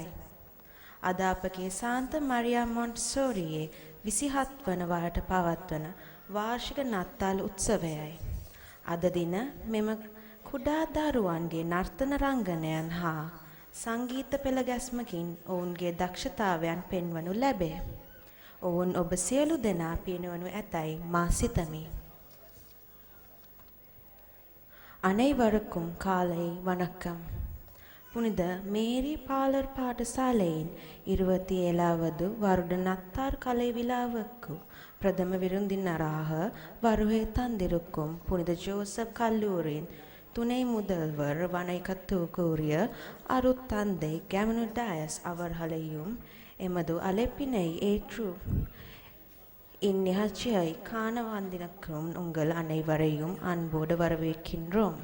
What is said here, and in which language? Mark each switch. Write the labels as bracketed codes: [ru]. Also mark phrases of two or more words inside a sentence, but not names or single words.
[si] අද අපගේ සාන්ත මරියා මොන්ටිසෝරියේ 27 වන වරට පවත්වන වාර්ෂික නත්තල් උත්සවයයි. අද දින මෙම කුඩා දරුවන්ගේ නර්තන රංගනයන් හා සංගීත පෙළ ගැස්මකින් ඔවුන්ගේ දක්ෂතාවයන් පෙන්වනු ලැබේ. ඔවුන් ඔබ සියලු දෙනා පිරිනවනු ඇතැයි මා සිතමි. [ta] அனைவருக்கும் காலை வணக்கம். புனித மேரி பாலர் பாடசாலையின் 27வது வருட நத்தார் கலை விழாவுக்கு பிரதம விருந்தினராக வருகை தந்திருக்கும் புனித ஜோசப் கல்லூரியின் துணை முதல்வர் வணக்கத்துக்குரிய அருட்தந்தை கேமனு டயஸ் அவர்களையும் எமது அழைப்பினை ஏற்று இந்நிகழ்ச்சியை காண வந்திருக்கும் உங்கள் அனைவரையும் அன்போடு வரவேற்கின்றோம்.